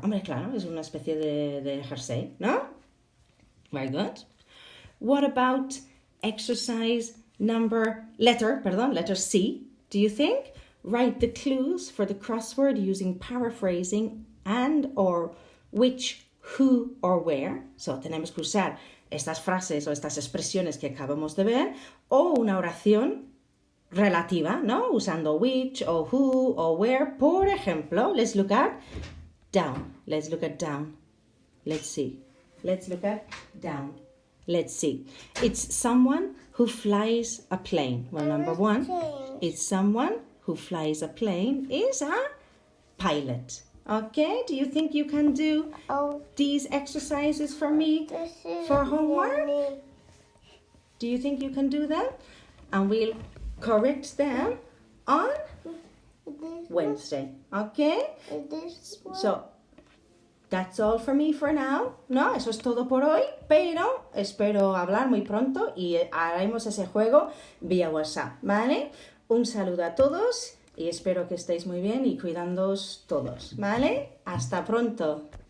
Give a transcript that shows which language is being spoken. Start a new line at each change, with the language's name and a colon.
Spanish: Hombre, claro, es una especie de jersey, ¿no?
English: Very good. What about exercise letter C? Do you think? Write the clues for the crossword using paraphrasing and or which, who or where.
Spanish: So tenemos que usar estas frases o estas expresiones que acabamos de ver o una oración relativa, ¿no? Usando
English: which o who o where.
Spanish: Por ejemplo,
English: let's look at down. Let's see. Let's look at down. Let's see. It's someone who flies a plane. Well, number 1, it's someone who flies a plane is a pilot. Okay, do you think you can do these exercises for me for homework? Do you think you can do them? And we'll correct them on Wednesday. Okay? So, that's all for me for now.
Spanish: No, eso es todo por hoy, pero espero hablar muy pronto y haremos ese juego vía WhatsApp, ¿vale? Un saludo a todos y espero que estéis muy bien y cuidándoos todos, ¿vale? Hasta pronto.